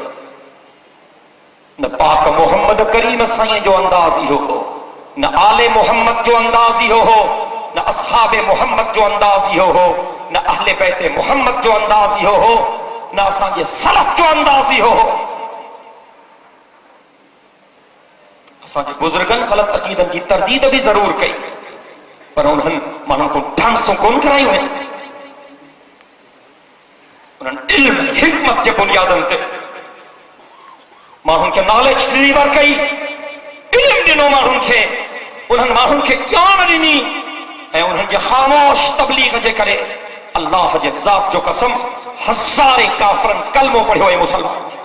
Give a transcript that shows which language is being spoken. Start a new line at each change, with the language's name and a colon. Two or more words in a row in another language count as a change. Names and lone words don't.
Sindhi: نہ پاک محمد کریم سائیں جو انداز ہی ہو, نہ آل محمد جو انداز ہی ہو, نہ اصحاب محمد جو انداز ہی ہو, نہ اہل بیت محمد جو انداز ہی ہو, نہ اساں جے سلف جو انداز ہی ہو. असांजे बुजुर्गनि ग़लत अक़ीदनि जी तरदीद भी ज़रूर कई, पर उन्हनि माण्हुनि खां ठांसू कोन करायूं आहिनि। उन्हनि इल्म हिकमत जे बुनियादनि ते माण्हुनि खे
English: knowledge deliver
Sindhi: कई, इल्म ॾिनो माण्हुनि खे, उन्हनि माण्हुनि खे ज्ञान ॾिनी, ऐं उन्हनि जे ख़ामोश तबलीग जे करे अल्लाह जे ज़ात जो कसम हज़ारे काफ़िरनि कलमो पढ़ियो ऐं मुसलमान।